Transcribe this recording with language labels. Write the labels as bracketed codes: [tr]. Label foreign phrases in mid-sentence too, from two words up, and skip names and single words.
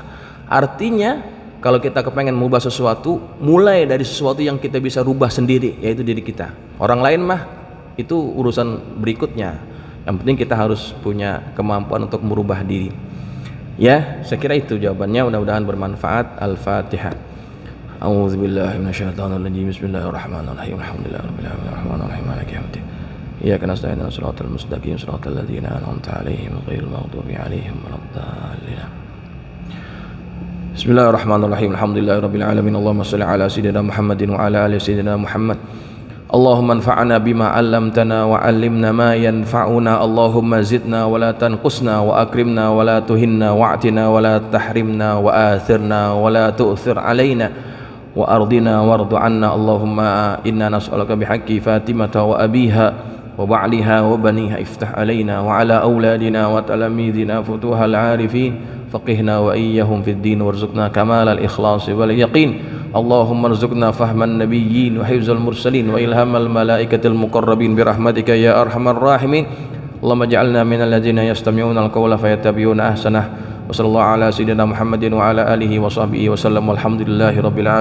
[id] Artinya kalau kita kepengen mengubah sesuatu, mulai dari sesuatu yang kita bisa rubah sendiri, yaitu diri kita. Orang lain mah itu urusan berikutnya. Yang penting kita harus punya kemampuan untuk merubah diri. Ya, saya kira itu jawabannya, mudah-mudahan bermanfaat. Al-Fatihah. [ar] أعوذ بالله من الشيطان الرجيم. بسم الله الرحمن الرحيم. الحمد لله رب العالمين. الرحمن الرحيم. مالك يوم الدين. إياك نستعين اهدنا الصراط المستقيم. صراط الذين أنعمت عليهم غير المغضوب عليهم ولا الضالين. بسم الله الرحمن الرحيم. الحمد لله رب العالمين. اللهم صل على سيدنا محمد وعلى آل سيدنا محمد. اللهم انفعنا بما علمتنا وعلمنا ما ينفعنا. اللهم زدنا ولا تنقصنا وأكرمنا ولا تهنا وأعطنا ولا تحرمنا وآثرنا ولا تؤثر علينا وأرضنا وارض عنا. اللهم إنا نسألك بحق فاطمة وأبيها وبعلها وبنيها افتح علينا وعلى أولادنا وتلامذتنا فتوح العارفين فقهنا وإياهم في الدين وارزقنا كمال الإخلاص واليقين. اللهم ارزقنا فهم النبيين وحفظ المرسلين وإلهام الملائكة المقربين برحمتك يا أرحم الراحمين. اللهم اجعلنا من الذين يستمعون القول فيتبعون أحسنه. وصلى الله على سيدنا محمد وعلى آله وصحبه وسلم.